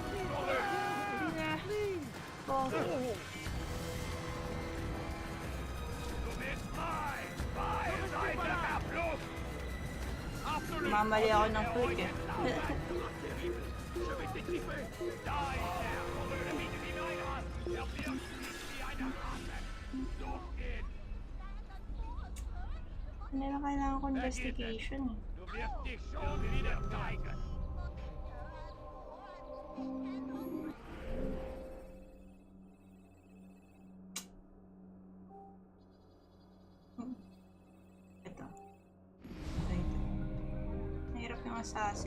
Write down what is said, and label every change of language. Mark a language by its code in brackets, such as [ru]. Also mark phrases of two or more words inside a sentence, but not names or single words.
[tl] Hindi na. Oh. Mamali ako ng click eh. Ano na kailangan ko investigation eh. [de] Du wirst dich schon wieder zeigen. [tl] Ito. Ito. Mahirap yung assassin.